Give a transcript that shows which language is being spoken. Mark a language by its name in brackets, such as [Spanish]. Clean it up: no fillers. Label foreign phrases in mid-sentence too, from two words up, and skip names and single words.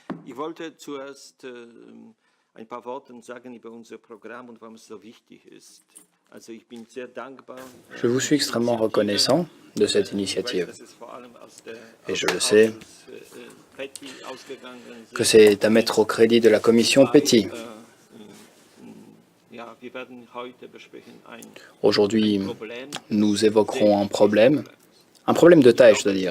[German] Ich wollte zuerst ein paar Worte sagen über unser Programm und warum es so wichtig ist. Also ich bin sehr dankbar. [French] Je vous suis extrêmement reconnaissant de cette initiative. Et je le sais que c'est à mettre au crédit de la commission PETI. Aujourd'hui, nous évoquerons un problème de taille, je dois dire.